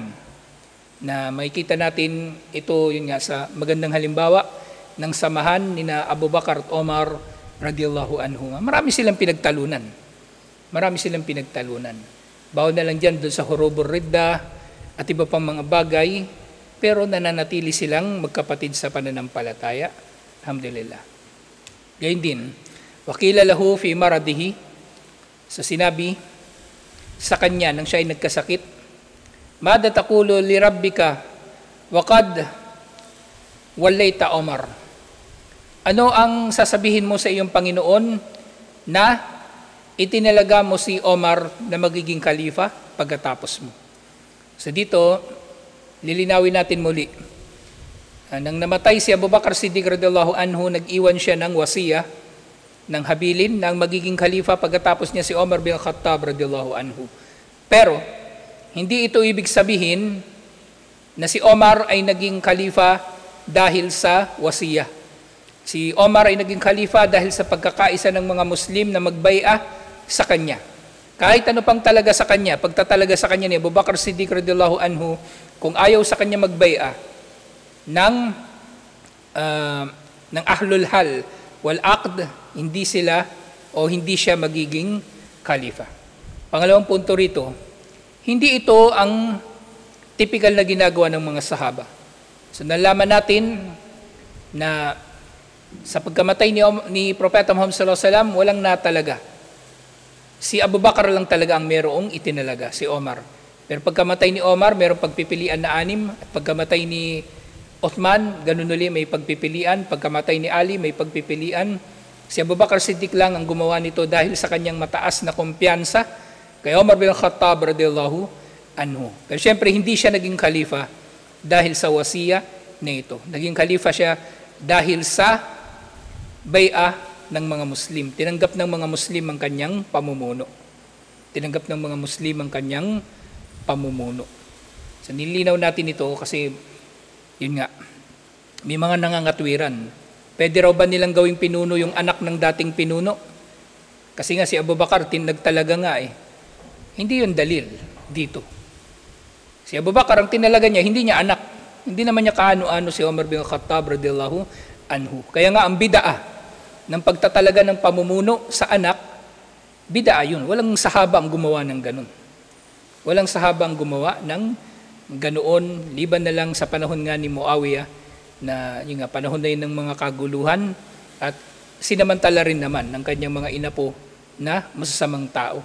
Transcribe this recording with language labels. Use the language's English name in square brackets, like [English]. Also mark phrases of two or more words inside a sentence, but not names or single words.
[Filipino] Na makikita natin ito, yun nga, sa magandang halimbawa ng samahan ni na Abu Bakar at Omar [Arabic] رضي الله عنه. [Filipino] Marami silang pinagtalunan. Bawal na lang dyan doon sa [Arabic] حروب الردة [Filipino] at iba pang mga bagay, pero nananatili silang magkapatid sa pananampalataya. [Arabic] Alhamdulillah. [Filipino] Gayun din, [Arabic] وقيل له في مرضه, [Filipino] sa sinabi sa kanya nang siya ay nagkasakit, [Arabic] ماذا تقول لربك وقد وليت عمر. [Filipino] Ano ang sasabihin mo sa iyong Panginoon na itinalaga mo si Omar na magiging khalifa pagkatapos mo? So dito, lilinawin natin muli. Nang namatay si Abu Bakar Siddiq [Arabic] رضي الله عنه, [Filipino] nag-iwan siya ng wasiya, ng habilin ng magiging khalifa pagkatapos niya si Omar bin Khattab [Arabic] رضي الله عنه. [Filipino] Pero, hindi ito ibig sabihin na si Omar ay naging khalifa dahil sa wasiya. Si Omar ay naging khalifa dahil sa pagkakaisa ng mga Muslim na magbai'ah sa kanya. Kahit ano pang talaga sa kanya, pagtatalaga sa kanya ni Abu Bakar Siddiq [Arabic] رضي الله عنه, [Filipino] kung ayaw sa kanya magbai'ah ng [Arabic] أهل الحل والعقد, [Filipino] hindi siya magiging khalifa. Pangalawang punto rito, hindi ito ang typical na ginagawa ng mga sahaba. So nalaman natin na sa pagkamatay ni Propeta Muhammad [Arabic] صلى الله عليه وسلم, [Filipino] walang natalaga. Si Abu Bakar lang talaga ang merong itinalaga, si Omar. Pero pagkamatay ni Omar, merong pagpipilian na 6. At pagkamatay ni Uthman, ganun uli, may pagpipilian. Pagkamatay ni Ali, may pagpipilian. Si Abu Bakar Siddiq lang ang gumawa nito dahil sa kanyang mataas na kumpiyansa kay Omar bin Khattab [Arabic] رضي الله عنه. [Filipino] Pero syempre, hindi siya naging khalifa dahil sa wasiya na ito. Naging khalifa siya dahil sa bai'ah ng mga Muslim. Tinanggap ng mga Muslim ang kanyang pamumuno. So nilinaw natin ito kasi yun nga, may mga nangangatwiran. Pwede raw ba nilang gawing pinuno yung anak ng dating pinuno? Kasi nga si Abu Bakar nagtalaga nga eh. Hindi yun dalil dito. Si Abu Bakar ang tinalaga niya, hindi niya anak. Hindi naman niya kaano-ano si Omar bin Khattab [Arabic] رضي الله عنه. [Filipino] Kaya nga ang bid'ah ng pagtatalaga ng pamumuno sa anak, bid'ah yun. Walang sahaba ang gumawa ng ganun. Ganoon, liban na lang sa panahon nga ni Muawiyah, na yung nga, panahon na yun ng mga kaguluhan, at sinamantala rin naman ng kanyang mga inapo na masasamang tao.